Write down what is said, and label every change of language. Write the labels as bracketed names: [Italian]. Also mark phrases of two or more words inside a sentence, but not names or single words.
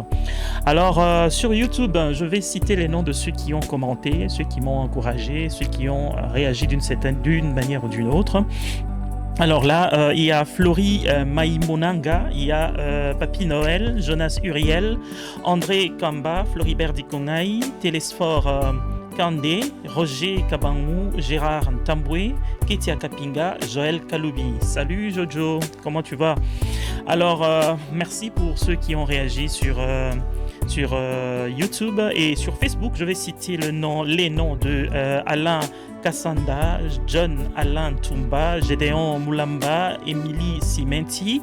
[French] Alors, sur YouTube, je vais citer les noms de ceux qui ont commenté, ceux qui m'ont encouragé, ceux qui ont réagi d'une manière ou d'une autre. Alors là, il y a Florie Maïmonanga, il y a Papi Noël, Jonas Uriel, André Kamba, Floribert Dikongaï, Télésphore Kandé, Roger Kabangou, Gérard Ntamboué, Ketia Kapinga, Joël Kaloubi. Salut Jojo, comment tu vas? Alors, merci pour ceux qui ont réagi sur YouTube et sur Facebook. Je vais citer les noms de Alain Kassanda, John Alain Toumba, Gédéon Moulamba, Émilie Simenti.